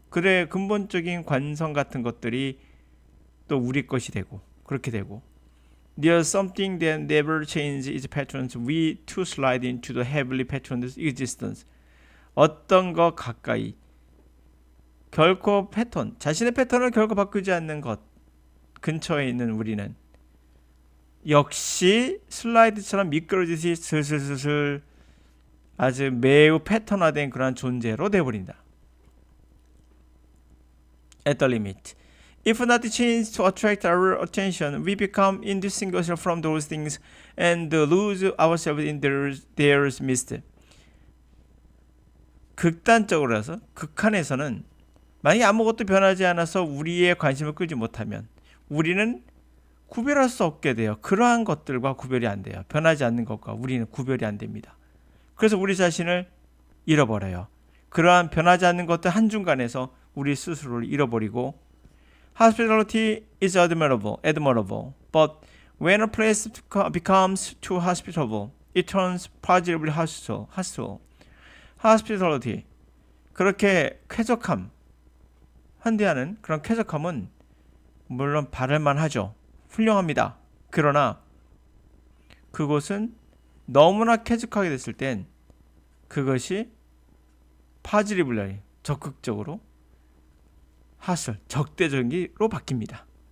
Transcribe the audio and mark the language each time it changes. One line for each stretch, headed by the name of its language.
Korean: 그들의 근본적인 관성 같은 것들이 또 우리 것이 되고, 그렇게 되고.
English: There's something that never changes its patterns. We too slide into the heavily patterned existence.
Korean: 어떤 것 가까이, 결코 자신의 패턴을 결코 바꾸지 않는 것 근처에 있는 우리는 역시 슬라이드처럼 미끄러지듯이 슬슬슬슬 아주 매우 패턴화된 그런 존재로 되어버린다.
English: At the limit, if not changed to attract our attention, we become indistinguishable from those things and lose ourselves in their midst.
Korean: 극단적으로서, 극한에서는 만약에 아무것도 변하지 않아서 우리의 관심을 끌지 못하면 우리는 구별할 수 없게 돼요. 그러한 것들과 구별이 안 돼요. 변하지 않는 것과 우리는 구별이 안 됩니다. 그래서 우리 자신을 잃어버려요. 그러한 변하지 않는 것들 한중간에서 우리 스스로를 잃어버리고
English: Hospitality is admirable, but when a place becomes too hospitable, it turns positively hostile.
Korean: Hospitality, 그렇게 쾌적함, 현대하는 그런 쾌적함은 물론 바랄만 하죠. 훌륭합니다. 그러나 그곳은 너무나 쾌적하게 됐을 땐 그것이 파지리블라리 적극적으로 하슬 적대적으로 바뀝니다.